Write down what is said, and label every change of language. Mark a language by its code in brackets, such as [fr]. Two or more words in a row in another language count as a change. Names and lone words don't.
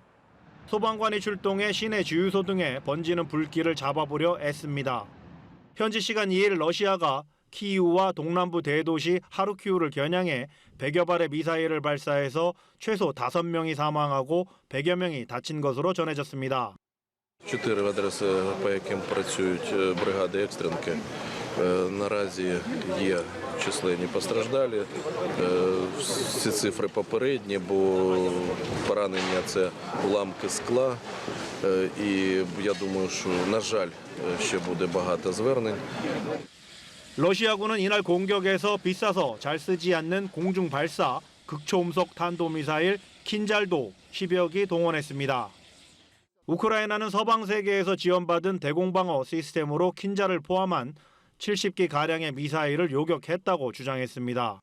[ko] 소방관이 출동해 시내 주유소 등에 번지는 불길을 잡아보려 애씁니다. 현지 시간 2일 러시아가 키이우와 동남부 대도시 하르키우를 겨냥해 100여 발의 미사일을 발사해서 최소 5명이 사망하고 100여 명이 다친 것으로 전해졌습니다. [uk] 4 адреси, по яким працюють бригади екстренки. Наразі є численні постраждалі. Всі цифри попередні, бо поранення – це уламки скла. І я думаю, що, на жаль, ще буде багато звернень. [ko] 러시아군은 이날 공격에서 비싸서 잘 쓰지 않는 공중 발사 극초음속 탄도미사일 킨잘도 10여 기 동원했습니다. 우크라이나는 서방 세계에서 지원받은 대공방어 시스템으로 킨잘을 포함한 70기 가량의 미사일을 요격했다고 주장했습니다.